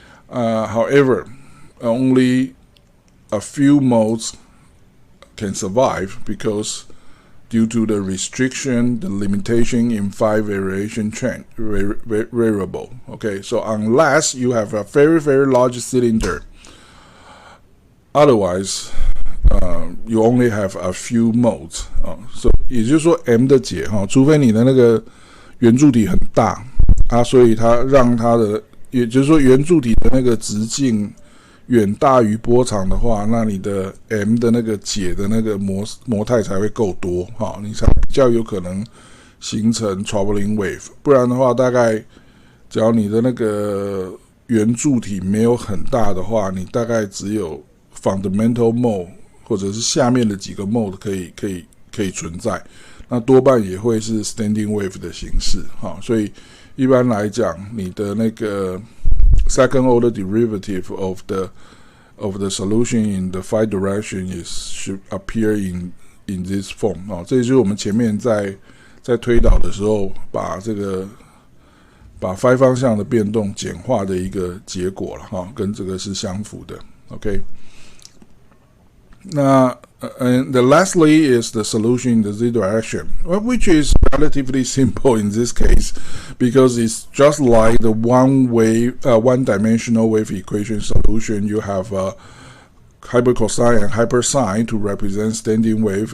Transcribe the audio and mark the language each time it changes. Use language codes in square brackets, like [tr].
[en] However, only a few modes can survive because due to the restriction, the limitation in phi variation variable. Okay, so unless you have a very, very large cylinder, otherwise you only have a few modes. [zh] So 也就是说 m 的解除非你的那个圆柱体很大所以它让它的，也就是说圆柱体的那个直径远大于波长的话，那你的 m 的那个解的那个模态才会够多，你才比较有可能形成 traveling wave。不然的话，大概只要你的那个圆柱体没有很大的话，你大概只有 fundamental mode 或者是下面的几个 mode 可以存在，那多半也会是 standing wave 的形式，所以一般来讲，你的那个 [en] second order derivative of the solution in the phi direction should appear in this form [zh] 这也就是我们前面在推导的时候把phi 方向的变动简化的一个结果了跟这个是相符的。 [en] OK， 那and lastly is the solution in the z direction, which is relatively simple in this case because it's just like the one-dimensional wave equation solution. You have hypercosine and hypersine to represent standing wave.